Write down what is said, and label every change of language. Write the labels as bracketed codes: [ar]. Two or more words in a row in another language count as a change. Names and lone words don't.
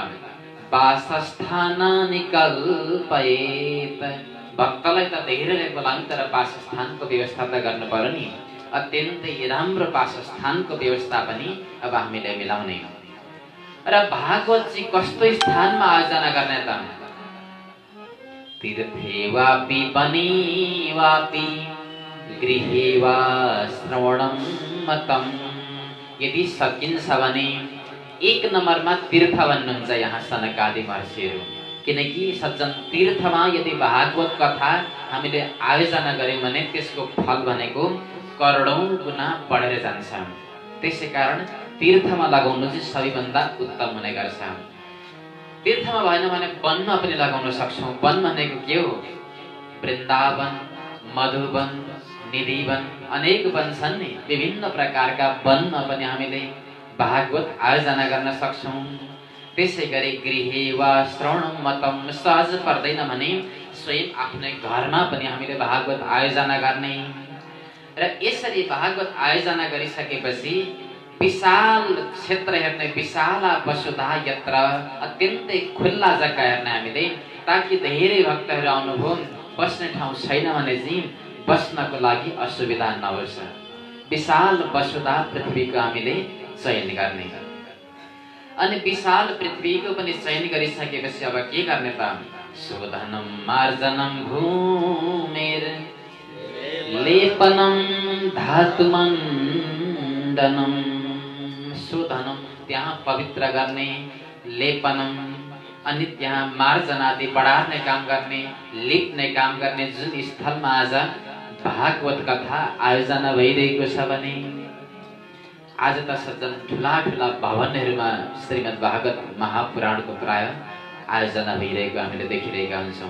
[sa] वासस्थानानि कल्पयेत्। [ne] भक्तलाई त धेरैले बोलाउँ, तर वासस्थानको व्यवस्था त गर्नु पर्यो नि। अत्यन्तै राम्रो वासस्थानको व्यवस्था पनि अब हामीले मिलाउने। र भागवत चाहिँ कस्तो स्थानमा आयोजना गर्ने त? [sa] तीर्थे वापि वने वापि गृहे वा श्रवणं मतम। [ne] यदि सकिन्छ भने 1 नम्बरमा तीर्थ भन्नुहुन्छ यहाँ सनकादि महर्षिहरू। किनकि सज्जन तीर्थमा यदि भागवत कथा हामीले आयोजना गर्यौँ भने त्यसको फल भनेको करोडौं गुना बढेर जान्छ। त्यसैकारण तीर्थमा लगाउनु चाहिँ सबैभन्दा उत्तम हुने गर्छ। तीर्थमा भएन भने वनमा पनि लगाउन सक्छौँ। वन भनेको के हो? वृन्दावन, मधुवन, निधिवन, अनेक वन छन् नि। विभिन्न प्रकारका वनमा पनि हामीले भागवत आयोजना गर्न सक्छौँ। त्यसै गरी [sa] गृहे वा श्रवणं मतम, [ne] सहज पर्दैन भने स्वयं आफ्नै घरमा पनि हामीले भागवत आयोजना गर्ने। र यसरी भागवत आयोजना गरिसकेपछि विशाल क्षेत्र हेर्ने, [sa] विशाल वसुधा यत्र, [ne] अत्यन्तै खुल्ला जग्गा हेर्ने हामीले, ताकि धेरै भक्तहरू आउनुभयो। बस्ने ठाउँ छैन भने चाहिँ बस्नको लागि असुविधा नहोस्। विशाल वसुधा पृथ्वीको हामीले चयन गर्ने। अनि विशाल पृथ्वीको पनि चयन गरिसकेपछि अब के गर्ने त? [sa] शोधनं मार्जनं भूमेर लेपनं धातुमण्डनं। [ne] शोधनं त्यहाँ पवित्र गर्ने, लेपनं अनि त्यहाँ मार्जनादि बढार्ने काम गर्ने, लिप्ने काम गर्ने। जुन स्थलमा आज भागवत कथा आयोजना भइरहेको छ भने आज त सज्जन ठुला ठुला भवनहरूमा श्रीमद् भागवत महापुराणको प्राय आयोजना भइरहेको हामीले देखिरहेका हुन्छौँ।